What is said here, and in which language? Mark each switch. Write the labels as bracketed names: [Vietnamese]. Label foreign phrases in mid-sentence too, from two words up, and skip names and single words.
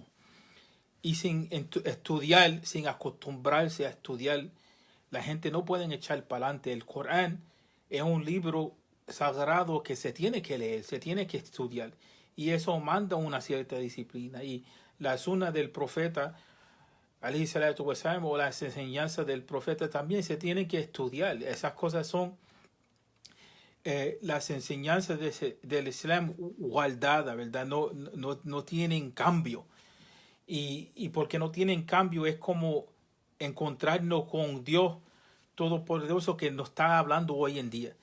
[Spanish] Y sin estudiar, sin acostumbrarse a estudiar, la gente no puede echar para adelante. El Corán es un libro sagrado que se tiene que leer, se tiene que estudiar. Y eso manda una cierta disciplina. Y la sunna del profeta, [Arabic] عليه الصلاة والسلام, [Spanish] o las enseñanzas del profeta también se tienen que estudiar. Esas cosas son las enseñanzas del Islam guardadas, ¿verdad? No tienen cambio. Y porque no tienen cambio es como encontrarnos con Dios Todopoderoso que nos está hablando hoy en día.